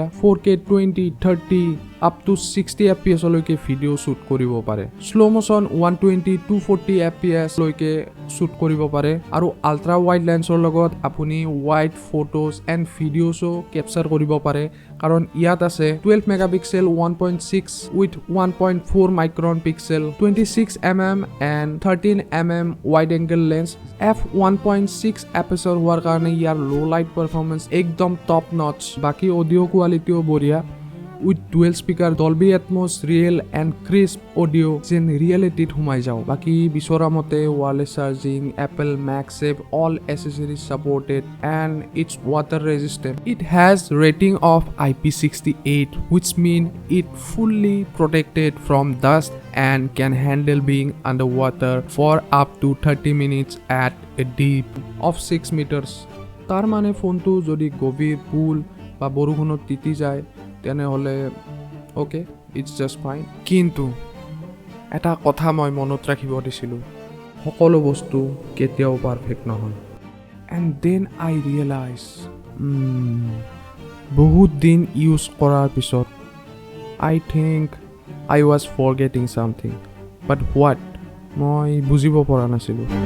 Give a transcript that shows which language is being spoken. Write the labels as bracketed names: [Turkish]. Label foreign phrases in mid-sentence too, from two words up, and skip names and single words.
[Assamese] 4K 20, 30 [English] up to [Assamese] 60 FPS লৈকে ভিডিঅ' শ্বুট কৰিব পাৰে। [English] slow motion [Assamese] 120, 240 FPS লৈকে শ্বুট কৰিব পাৰে, আৰু [English] ultra wide [Assamese] লেন্সৰ লগত আপুনি [English] wide photos and [Assamese] ভিডিঅ'ছো কেপচাৰ কৰিব পাৰে, কাৰণ ইয়াত আছে 12 মেগাপিক্সেল 1.6 [English] with 1.4 micron pixel, 26mm and 13mm wide angle lens, f1.6 aperture [Assamese] হোৱাৰ কাৰণে ইয়াৰ [English] low light performance [Assamese] একদম [English] top notch। [Assamese] বাকী অডিঅ' কোৱালিটিও বঢ়িয়া, [English] with dual speaker, [Assamese] ডলবি এটমছ, [English] real and crisp audio' [Assamese] যেন ৰিয়েলিটিত সোমাই যাওঁ। বাকী বিচৰা মতে [English] wireless charging, [Assamese] এপল মেগছেভ, [English] all accessories supported and its water resistant. it has rating of IP68, which mean it fully protected from dust and can handle being underwater for up to 30 minutes at a deep of 6 meters। [Assamese] তাৰ মানে ফোনটো যদি গভীৰ পুল বা বৰষুণত তিতি যায় তেনেহ'লে অ'কে, [English] its just fine. [Assamese] কিন্তু এটা কথা মই মনত ৰাখিব দিছিলোঁ, সকলো বস্তু কেতিয়াও পাৰফেক্ট নহয়। [English] and then I realize, [Assamese] বহুত দিন ইউজ কৰাৰ পিছত [English] I think I was forgetting something, but what [Assamese] মই বুজিব পৰা নাছিলোঁ।